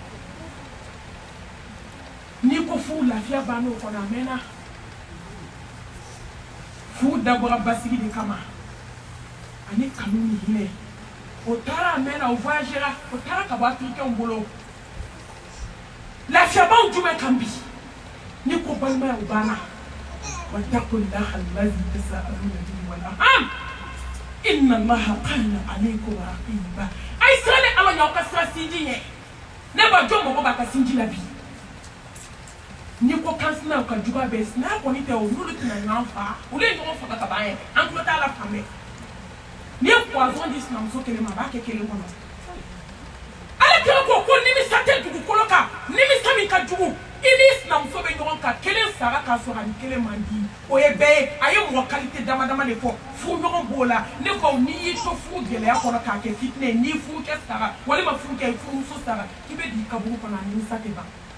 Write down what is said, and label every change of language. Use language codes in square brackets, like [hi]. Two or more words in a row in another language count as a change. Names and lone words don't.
[bm] n'i ko furu lafiya banna o kɔnɔ a mɛnna furu dabɔra basigi de kama ani kanu ni hinɛ o taara a mɛnna o voyagera o taara ka bɔ afirikɛnw bolo lafiyabaw jumɛn kan bi ni ko balimaya o banna [ar] واتقوا الله الذي تساءلون به والأرحام إن الله كان عليكم رقيبا [bm] ay sale ala ɲaw ka sira sinji ɲɛ ne ba jɔn mɔgɔ b'a ka sinji la bi ni ko kansinaw ka juguya bɛɛ sinaya kɔni tɛ o n'olu tɛna ɲɔgɔn faga olu ye ɲɔgɔn faga ka ban yɛrɛ an tulo t'a la fan bɛɛ n'i ye poison di sinamuso kelen ma a b'a kɛ kelen kɔnɔ ala kira ko nimisa tɛ dugukolo kan nimisa min ka jugu i n'i sinamuso bɛ ɲɔgɔn kan kelen sara k'a sɔrɔ ani kelen man di o ye bɛɛ ye a ye mɔgɔ kalite dama dama de fɔ furu ɲɔgɔn b'o la ne ko n'i y'i to furu gɛlɛya kɔnɔ k'a kɛ fitinɛ ye n'i furu kɛ sara walima furu kɛ furumuso sara k'i bɛ di kaburu kɔnɔ a nimisa tɛ ban